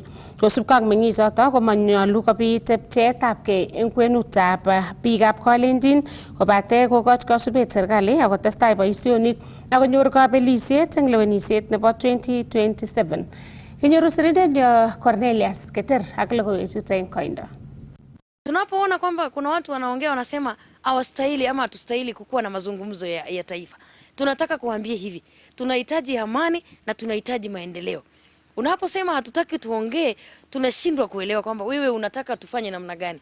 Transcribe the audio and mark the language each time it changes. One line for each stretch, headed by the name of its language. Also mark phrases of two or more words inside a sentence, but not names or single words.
Kalenjin: Kosubkei ak meng'ichoto komanyolu kobit pcheetabgei eng kwenutab biikab Kalenjin kobate kokoch kasubet serikali akotestai boisionik akonyor kabelisiet eng lewenisiet nebo 2027. Kinyoru sirindet Cornelius Keter ak logoiwechuto eng koindo.
Swahili: Tunapoona kwamba kuna watu wanaongea wanasema hawastahili ama hatustahili kukuwa na mazungumzo ya taifa, tunataka kuambia hivi, tunahitaji amani na tunahitaji maendeleo. Unaposema hatutaki tuongee, tunashindwa kuelewa kwamba wewe unataka tufanye namna gani.